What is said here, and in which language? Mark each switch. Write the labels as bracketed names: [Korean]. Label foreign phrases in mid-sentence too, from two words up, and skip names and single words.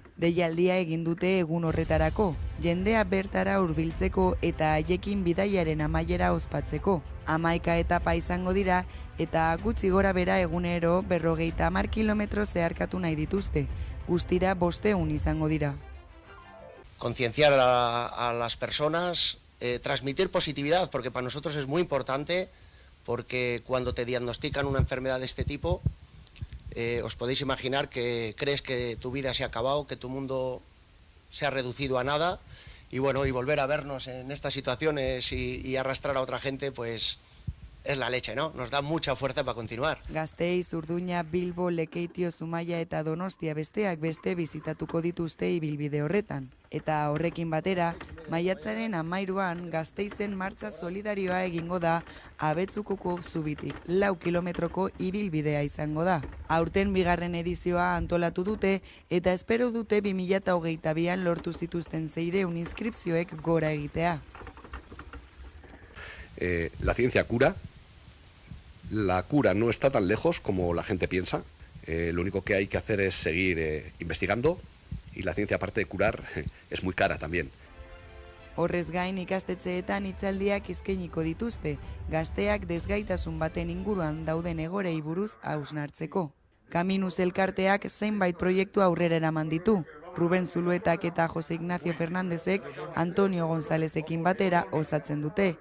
[Basque] Deialdia egin dute egun horretarako, jendea bertara hurbiltzeko eta haiekin bidaiaren amaiera ospatzeko. 11 etapa izango dira eta gutxi gora bera egunero 50 kilometro zeharkatu nahi dituzte. Guztira 500 izango dira. [Spanish] Concienciar a las personas, transmitir positividad, porque para nosotros es muy importante, porque cuando te diagnostican una enfermedad de este tipo, os podéis imaginar que crees que tu vida se ha acabado, que tu mundo se ha reducido a nada, y bueno, y volver a vernos en estas situaciones y arrastrar a otra gente, pues es la leche, ¿no? Nos da mucha fuerza para continuar. [Basque] Gasteiz, Urduña, Bilbo, Lekeitio, Zumaia eta Donostia besteak beste bizitatuko dituzte ibilbide horretan. Eta horrekin batera, maiatzaren 13an Gasteizen martxa solidarioa egingo da Abetzukoko zubitik 4 kilometroko ibilbidea izango da. Aurten bigarren edizioa antolatu dute eta espero dute 2022an lortu zituzten 600 inskripzioek gora egitea. [Spanish] La ciencia cura. La cura no está tan lejos como la gente piensa. Lo único que hay que hacer es seguir investigando y la ciencia, aparte de curar, es muy cara también. [Basque] Horrez gain ikastetxeetan hitzaldiak eskainiko dituzte, gazteak desgaitasun baten inguruan dauden egorei buruz hausnartzeko. Kaminuz elkarteak zenbait proiektu aurrera eraman ditu. Ruben Zuluetak eta Jose Ignacio Fernandezek Antonio Gonzalezekin batera osatzen dute.